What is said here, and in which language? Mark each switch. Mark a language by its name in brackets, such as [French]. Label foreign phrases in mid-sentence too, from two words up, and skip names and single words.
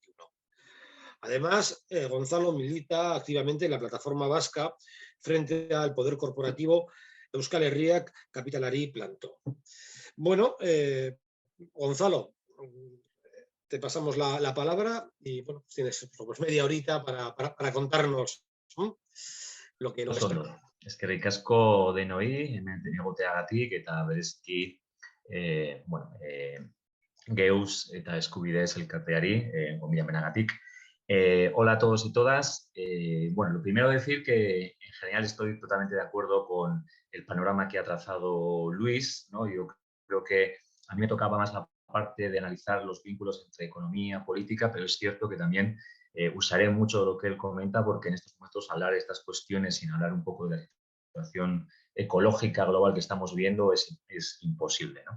[Spanish] Además, Gonzalo milita activamente en la plataforma vasca frente al poder corporativo [Basque] Euskal Herriak Kapitalari Planto. [Spanish] Bueno, Gonzalo, te pasamos la palabra y bueno, tienes pues, media horita para contarnos lo que nos espera. [Basque] Eskerrik asko denoi, hemen egoteagatik eta bereziki Geus eta Eskubidez elkarteari gonbidamenagatik. [Spanish] Hola a todos y todas. Bueno, lo primero decir que en general estoy totalmente de acuerdo con el panorama que ha trazado Luis, ¿no? Yo creo que a mí me tocaba más la parte de analizar los vínculos entre economía, política, pero es cierto que también usaré mucho lo que él comenta porque en estos momentos hablar de estas cuestiones sin hablar un poco de la situación ecológica global que estamos viviendo es imposible, ¿no?